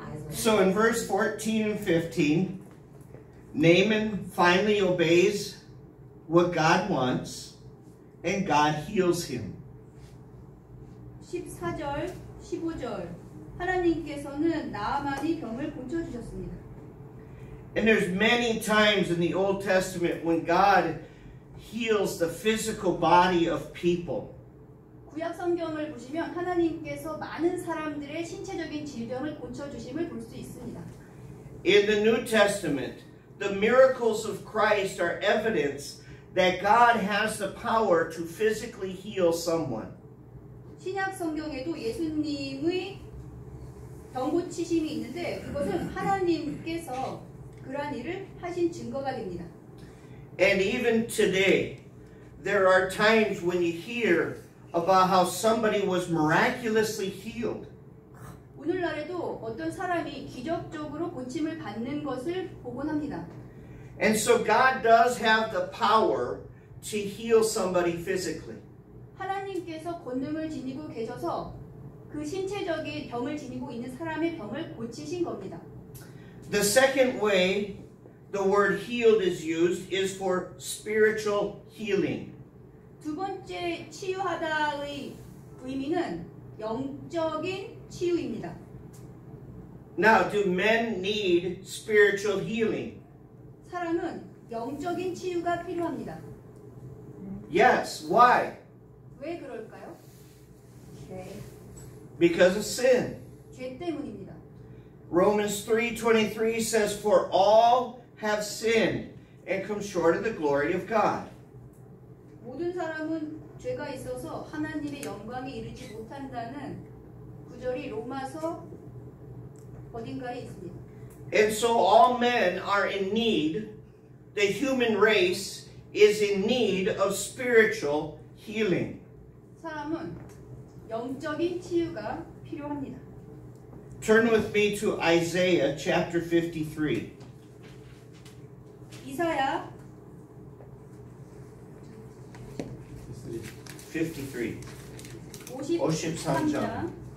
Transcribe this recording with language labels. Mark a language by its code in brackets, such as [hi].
[en] So in verse 14 and 15, Naaman finally obeys what God wants, and God heals him. [ko] 14절, 15절. 하나님께서는 나만이 병을 고쳐주셨습니다. [en] And there's many times in the Old Testament when God heals the physical body of people. [ko] 구약 성경을 보시면 하나님께서 많은 사람들의 신체적인 질병을 고쳐주심을 볼 수 있습니다. [en] In the New Testament, the miracles of Christ are evidence that God has the power to physically heal someone. [ko] 신약 성경에도 예수님의 병 고치심이 있는데 그것은 하나님께서 그러한 일을 하신 증거가 됩니다. [en] And even today, there are times when you hear about how somebody was miraculously healed. [ko] 오늘날에도 어떤 사람이 기적적으로 고침을 받는 것을 보곤 합니다. [en] And so God does have the power to heal somebody physically. [ko] 하나님께서 권능을 지니고 계셔서 그 신체적인 병을 지니고 있는 사람의 병을 고치신 겁니다. [en] The second way the word healed is used is for spiritual healing. [ko] 두 번째 치유하다의 의미는 영적인 치유입니다. [en] Now, do men need spiritual healing? [ko] 사람은 영적인 치유가 필요합니다. [en] Yes. Why? [ko] 왜 그럴까요? 죄. [en] Because of sin. [ko] 죄 때문입니다. [en] Romans 3:23 says, For all have sinned and come short of the glory of God. [ko] 모든 사람은 죄가 있어서 하나님의 영광에 이르지 못한다는 구절이 로마서 어딘가에 있습니다. [en] And so all men are in need, the human race is in need of spiritual healing. [ko] 사람은 영적인 치유가 필요합니다. [en] Turn with me to Isaiah chapter 53. [ko] 이사야 53. 53장 53장.